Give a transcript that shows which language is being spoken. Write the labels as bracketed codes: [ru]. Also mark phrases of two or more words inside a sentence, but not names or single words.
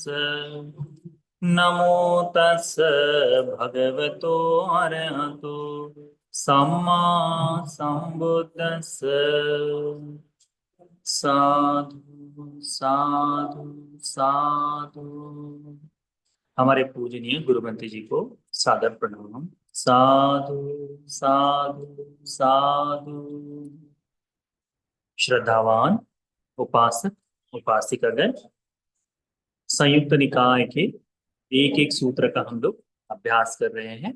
[pi] नमो तस् भगवतो अरहतो सम्मा सम्बुद्दस्स। साधु साधु साधु। [hi] हमारे पूजनीय गुरुमंत्र जी को सादर प्रणाम। [pi] साधु साधु साधु। [hi] श्रद्धावान उपासक उपासिकागण, संयुक्त निकाय के एक एक सूत्र का हम लोग अभ्यास कर रहे हैं।